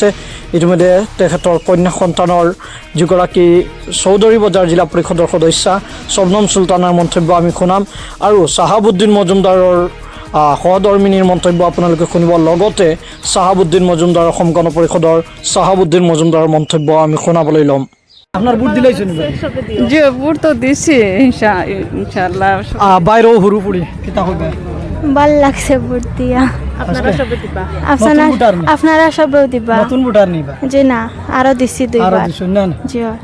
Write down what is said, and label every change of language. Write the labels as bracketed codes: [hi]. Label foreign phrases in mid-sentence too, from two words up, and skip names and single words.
[as] ইতিমধ্যে তেখেতৰ কন্যা সন্তানৰ যিগৰাকী চৌধুৰী বজাৰ জিলা পৰিষদৰ সদস্যা শবনম চুলতানাৰ মন্তব্য আমি শুনাম আৰু শাহাবুদ্দিন মজুমদাৰৰ সহধৰ্মিনীৰ মন্তব্য আপোনালোকে শুনিব। লগতে শাহাবুদ্দিন মজুমদাৰ অসম গণ পৰিষদৰ শাহাবুদ্দিন মজুমদাৰৰ মন্তব্য আমি শুনাবলৈ ল'ম। [syl] আপনার ভোট দিলাইছেন? জি ভোট তো দিছি ইনশাআল্লাহ। বাইরেও হুরু পুরি কিতা হবে? ভাল লাগছে ভোট দিয়া। আপনারা সবে দিবা? আপনারা সবেও দিবা? নতুন ভোটার নিবা? জি না, আরো দিছি দুইবার। আরো দিছেন না? জি।